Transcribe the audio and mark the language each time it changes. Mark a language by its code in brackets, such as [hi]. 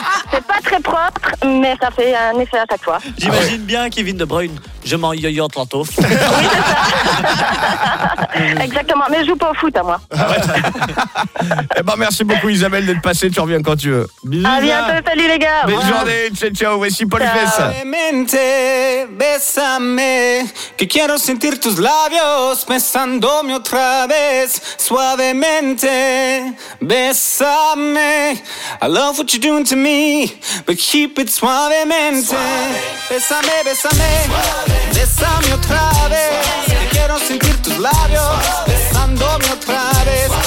[fr] C'est pas très propre, mais ça fait un effet à chaque fois. J'imagine bien Kevin De Bruyne. Je m'en yoyote la touffe. Oui, c'est ça. Exactement, mais je joue pas au foot à moi. Eh ben, merci beaucoup Isabelle d'être passée, tu reviens quand tu veux. Bisous. À bientôt, salut les gars. Bonne journée, ciao, ciao, voici Paul Fessa. [es] Mente, bésame, que quiero sentir tus labios, besándome otra vez, suavemente. Bésame, [en] I love what you're doing to me, but keep it [es] suavemente. Bésame, bésame, bésame otra vez. Quiero sentir tus labios, besándome otra vez.